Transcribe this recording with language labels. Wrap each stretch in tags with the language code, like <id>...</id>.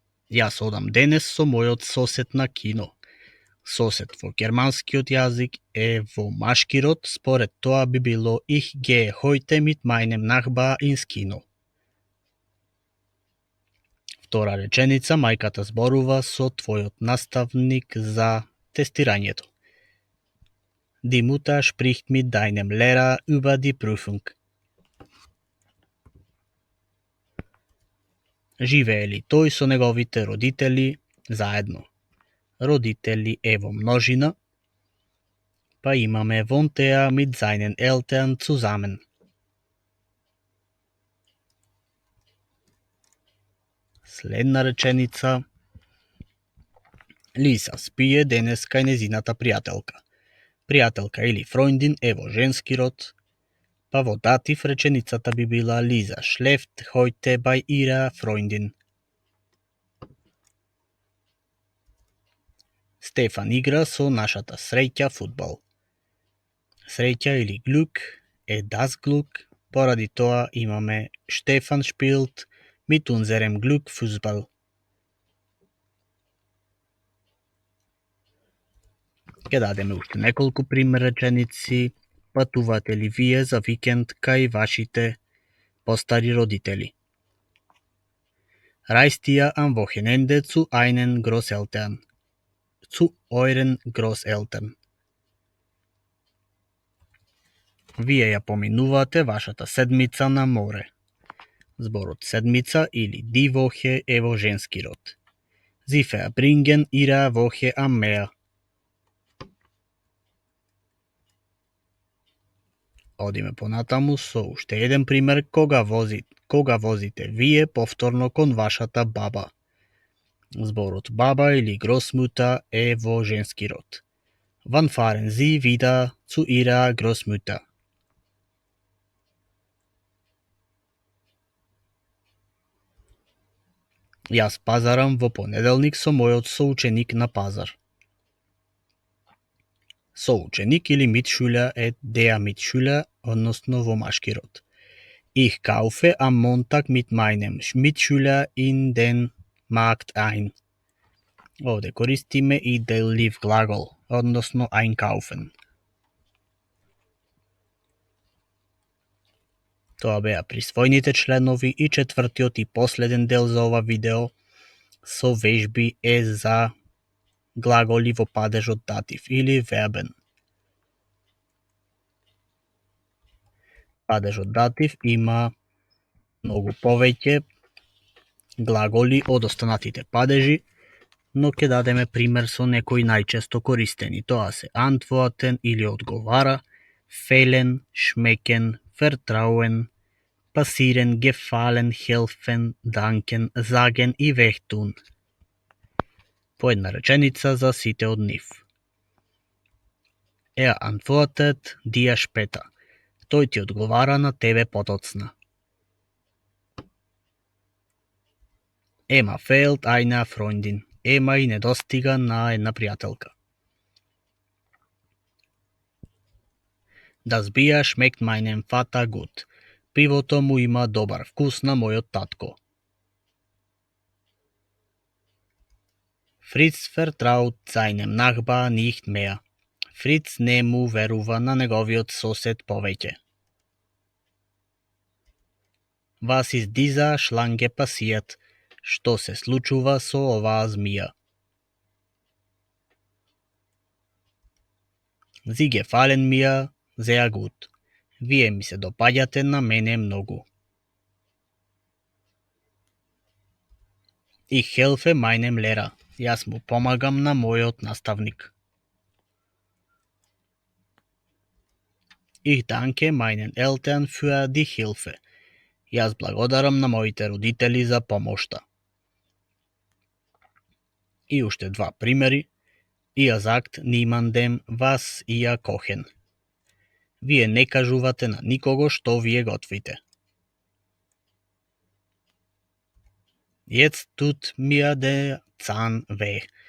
<mk>Јас одам денес со мојот сосед на кино. Сосед во германскиот јазик е во машки род, според тоа би било</mk> <de>Ich gehe heute mit meinem Nachbar ins Kino.</de> <mk>Втора реченица, мајката зборува со твојот наставник за тестирањето.</mk> <de>Die Mutter spricht mit deinem Lehrer über die Prüfung.</de> <mk>Живее ли тој со неговите родители заедно? Родители е во множина, па имаме</mk> <de>wohnt er mit seinen Eltern zusammen.</de> <mk>Следна реченица. Лиса спие денес кај незината пријателка. Пријателка или Freundin е во женски род, па во датив реченицата би била</mk> <de>Lisa schläft heute bei ihrer Freundin.</de> <mk>Стефан игра со нашата среќа фудбал. Среќа или</mk> <de>Glück е das Glück,</de> <mk>поради тоа имаме</mk> <de>Stefan spielt mit unserem Glück Fußball.</de> <mk>Ќе дадеме уште неколку пример реченици. Патувате ли вие за викенд кај вашите постари родители?</mk> <de>Reist ihr am Wochenende zu einen Großeltern? Zu euren Großeltern.</de> <mk>Вие ја поминувате вашата седмица на море. Зборот седмица или die Woche е во женски род.</mk> <de>Sie verbringen ihre Woche am Meer.</de> <mk>Одиме понатаму со уште еден пример. Кога возите вие повторно кон вашата баба? Зборот баба или Großmutter е во женски род.</mk> <de>Wann fahren Sie wieder zu Ihrer Großmutter?</de> <mk>Јас пазарам во понеделник со мојот соученик на пазар. Соученик или Mitschüler е der Mitschüler, односно во машки род.</mk> <de>Ich kaufe am Montag mit meinem Mitschüler in den Markt ein.</de> <mk>Овде користиме и делив глагол, односно einkaufen. Тоа беа присвојните членови и четвртиот и последен дел за ова видео со вежби е за глаголи во падежот датив или verben. Падежот датив има многу повеќе глаголи од останатите падежи, но ќе дадеме пример со некои најчесто користени. Тоа се antworten или одговара, fehlen, schmecken, vertrauen,</mk> <de>passieren, gefallen, helfen, danken, sagen и вехтун.</de> <mk>По една реченица за сите од нив.</mk> <de>Er antwortet dir später.</de> <mk>Тој ти одговара на тебе потоцна.</mk> <de>Ема fehlt eine Freundin.</de> <mk>Ема и недостига на една пријателка.</mk> <de>Das Bier schmeckt meinem Vater gut.</de> <mk>Пивото му има добар вкус на мојот татко.</mk> <de>Fritz vertraut seinem Nachbar nicht mehr.</de> <mk>Фриц не му верува на неговиот сосед повеќе.</mk> <de>Was ist dieser Schlange passiert?</de> <mk>Што се случува со оваа змија?</mk> <de>Sie gefallen mir sehr gut.</de> <mk>Вие ми се допаѓате на мене многу.</mk> <de>Ich helfe meinem Lehrer.</de> <mk>Јас му помагам на мојот наставник.</mk> <de>Ich danke meinen Eltern für die Hilfe.</de> <mk>Јас благодарам на моите родители за помошта. И уште два примери.</mk> <de>Ihr sagt niemandem, was ihr kochen.</de> <mk>Вие не кажувате на никого што вие готвите.</mk> <de>Jetzt tut mir der Zahn weh.</de>